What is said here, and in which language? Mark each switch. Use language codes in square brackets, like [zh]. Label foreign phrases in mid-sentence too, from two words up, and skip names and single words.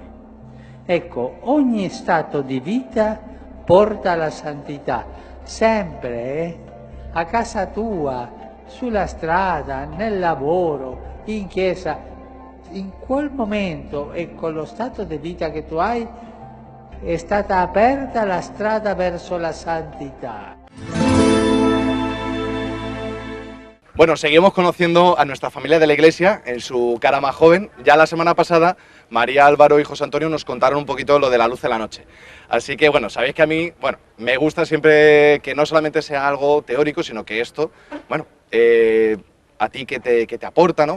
[it] Ecco, ogni stato di vita porta alla santità, sempre, a casa tua, sulla strada, nel lavoro, in chiesa, in quel momento e con lo stato di vita che tu hai è stata aperta la strada verso la santità. [es] Bueno, seguimos conociendo a nuestra familia de la Iglesia en su cara más joven. Ya la semana pasada, María, Álvaro y José Antonio nos contaron un poquito lo de la luz de la noche. Así que, bueno, sabéis que a mí, bueno, me gusta siempre que no solamente sea algo teórico, sino que esto, bueno, a ti qué te aporta, ¿no?